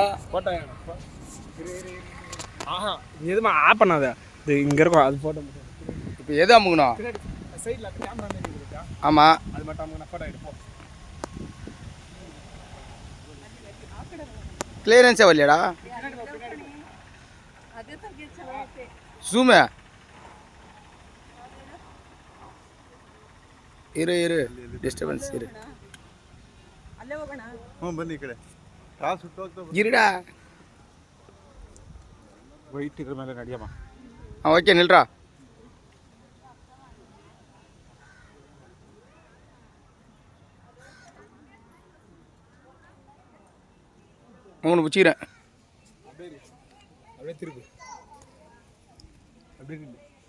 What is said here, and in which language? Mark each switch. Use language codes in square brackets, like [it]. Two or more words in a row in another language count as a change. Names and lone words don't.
[ta] ஃபோட்டோ ஆஹா நீ எதுமா ஆப் பண்ணாத இது இங்கே இருக்கும் அது ஃபோட்டோ மட்டும் இப்போ எது அமுக்கணும் சைடில் அந்த கேமரா மாரி இருக்கா ஆமாம் அது மட்டும் அமுக்குனா ஃபோட்டோ எடுப்போம். கிளியரன்ஸே வரலையாடா ஜூமு [kn] ಇರು ಡಿಸ್ಟರ್ಬೆನ್ಸ್ ಇರು ಹ್ಞೂ ಬನ್ನಿ ಈ ಕಡೆ ಕಾಲು ಸುಟ್ಟೋಗ್ತಾ ಇರುಡಾ ವೈಟ್ ಇದ್ರ ಮೇಲೆ ನಡಿಯಮ್ಮ. ಓಕೆ ನಿಲ್ರಾ [ta] அவனு பிடிச்சிக்கிறேன் அப்படியே திருப்பு அப்படியே இல்லை